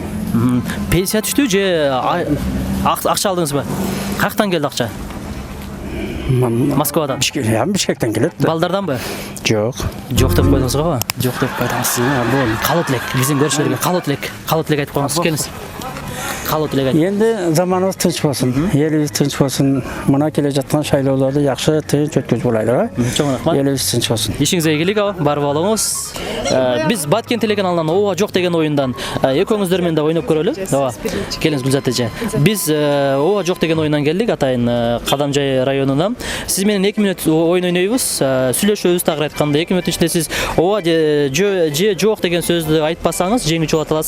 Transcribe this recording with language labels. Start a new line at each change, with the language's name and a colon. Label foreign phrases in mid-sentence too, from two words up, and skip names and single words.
Kyrgyz: Пенсия түштү же акча алдыңызбы? Каяктан келди акча? Москвадан. Бишкектен келет. Балдарданбы? Жок. Жок деп койдуңуз го? Жок деп койдуңуз. Бул Каалоо тилек, биздин көрүүчүлөргө каалоо тилек айтып коюңуз. Келиңиз. каалоо тилек айтып.
Kazakh: Енді заманымыз тыныч болсын, еліміз тыныч болсын. Мына келе жатқан шайлауларды жақсы тыныч өткізіп болайлы.
Kyrgyz: Чоң рахмат.
Kazakh: Еліміз тыныч болсын.
Kyrgyz: Ишиңизге ийгилик аба, барып алыңыз. Биз Баткен телеканалынан ооба жок деген оюндан экөөңүздөр менен да ойноп көрөлү. Ооба. Келиңиз Гүлзат эже. Биз ооба жок деген оюндан келдик Атайын Кадамжай районунан. Сиз менен 2 мүнөт оюн ойнойбуз. Сүйлөшөбүз тагыр айтканда 2 мүнөттүн ичинде сиз ооба же жок деген сөздү айтпасаңыз жеңүүчү болот аласыз.